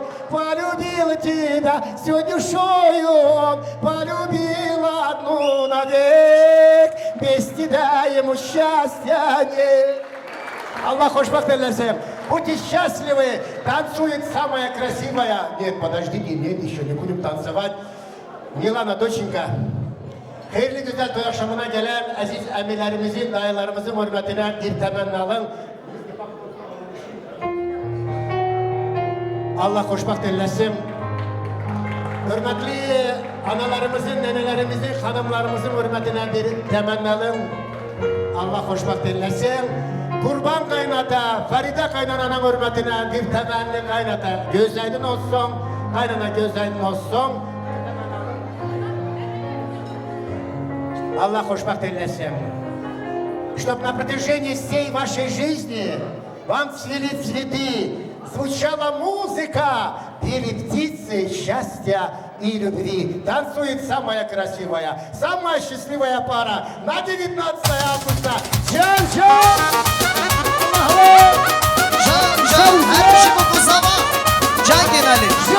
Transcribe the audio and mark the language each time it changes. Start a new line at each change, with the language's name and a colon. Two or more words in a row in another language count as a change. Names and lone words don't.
Russian: Полюбил тебя всю душою он, полюбил одну навек. Без тебя ему счастья нет.
Azerbaijani: Аллах хошбахтеллесем.
Russian: Будьте счастливы, танцует самая красивая. Нет, подождите, нет, еще не будем танцевать. Милана, доченька,
Azerbaijani: hayırlı güzel toy akşamına gelen aziz emirlerimizin, dayılarımızın hürmetine bir temenni alın. Allah hoşbaht eylesin. Hürmetli analarımızın, nenelerimizin, hanımlarımızın hürmetine bir temenni alın. Allah hoşbaht eylesin. Kurban kaynata, Faride kaynananın hürmetine bir temenni kaynata. Göz aydın olsun, kaynana göz aydın olsun. Аллах хошбахт eylesin.
Russian: Чтоб на протяжении всей вашей жизни вам цвели цветы, звучала музыка, пели птицы счастья и любви. Танцует самая красивая, самая счастливая пара на 19 августа. Жан-Жан!
Azerbaijani: Can, her bir şey bu zaman. Can Genali.